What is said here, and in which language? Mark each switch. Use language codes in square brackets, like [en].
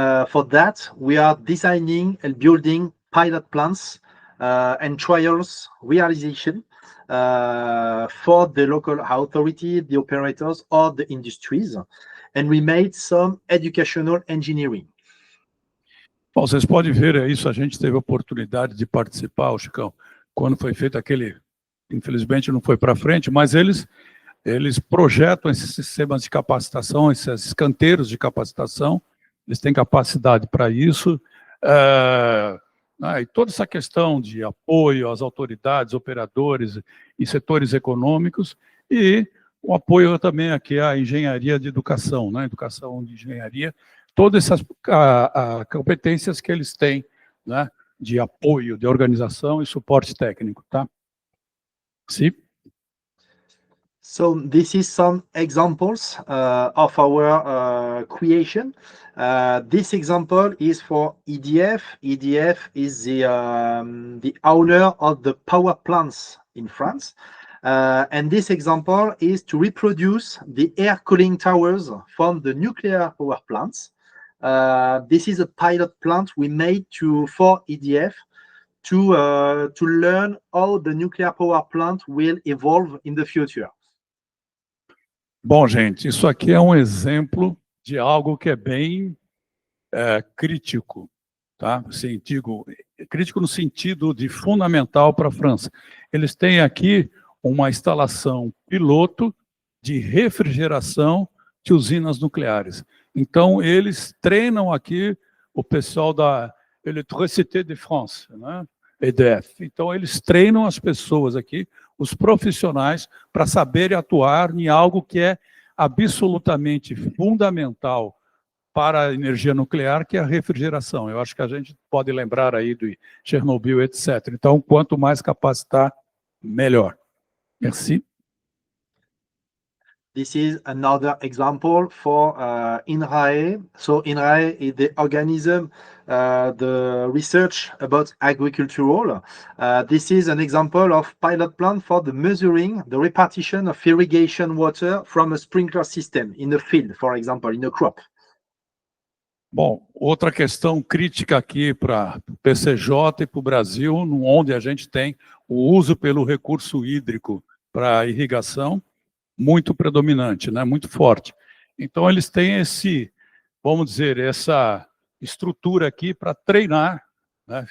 [en] For that, we are designing and building pilot plans and trials realization for the local authority, the operators, or the industries. And we made some educational engineering. [pt] Bom, vocês podem ver isso, a gente teve a oportunidade de participar, Chicão, quando foi feito aquele... Infelizmente não foi para frente, mas eles projetam esses sistemas de capacitação, esses canteiros de capacitação, eles têm capacidade para isso, e toda essa questão de apoio às autoridades, operadores e setores econômicos, e o apoio também aqui à engenharia de educação, né? Educação de engenharia, todas essas competências que eles têm, né? De apoio, de organização e suporte técnico, tá? Sim. [en] So this is some examples of our creation. This example is for EDF. EDF is the owner of the power plants in France. And this example is to reproduce the air cooling towers from the nuclear power plants. This is a pilot plant we made for EDF to learn how the nuclear power plant will evolve in the future. [pt] Bom, gente, isso aqui é um exemplo de algo que é bem crítico, tá? Assim, digo, crítico no sentido de fundamental para a França. Eles têm aqui uma instalação piloto de refrigeração de usinas nucleares. Então, eles treinam aqui o pessoal da Électricité de France, né? EDF. Então, eles treinam as pessoas aqui, os profissionais, para saberem atuar em algo que é absolutamente fundamental para a energia nuclear, que é a refrigeração. Eu acho que a gente pode lembrar aí do Chernobyl, etc. Então, quanto mais capacitar, melhor. [fr] Merci. [en] This is another example for INRAE. So INRAE is the organism, the research about agricultural. This is an example of pilot plant for the measuring the repartition of irrigation water from a sprinkler system in a field, for example, in a crop. [pt] Bom, outra questão crítica aqui para o PCJ e para o Brasil, onde a gente tem o uso pelo recurso hídrico para irrigação, muito predominante, né? Muito forte. Então, eles têm vamos dizer, essa estrutura aqui para treinar, né?